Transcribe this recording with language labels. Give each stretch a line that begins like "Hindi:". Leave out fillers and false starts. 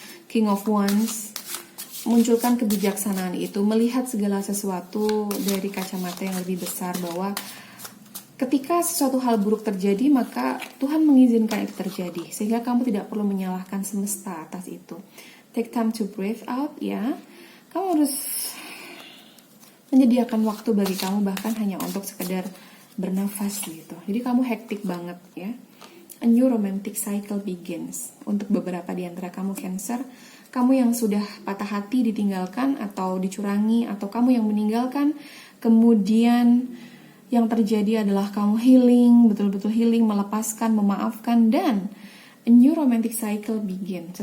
Indonesian: King of Wands, munculkan kebijaksanaan itu, melihat segala sesuatu dari kacamata yang lebih besar, bahwa ketika sesuatu hal buruk terjadi, maka Tuhan mengizinkan itu terjadi, sehingga kamu tidak perlu menyalahkan semesta atas itu.
English: Take time to breathe out, ya.
Indonesian: Kamu harus menyediakan waktu bagi kamu, bahkan hanya untuk sekedar bernafas gitu. Jadi kamu hektik banget, ya.
English: A new romantic cycle begins.
Indonesian: Untuk beberapa di antara kamu Cancer, kamu yang sudah patah hati ditinggalkan atau dicurangi, atau kamu yang meninggalkan, kemudian yang terjadi adalah kamu healing, betul-betul healing, melepaskan, memaafkan, dan
English: a new romantic cycle begin.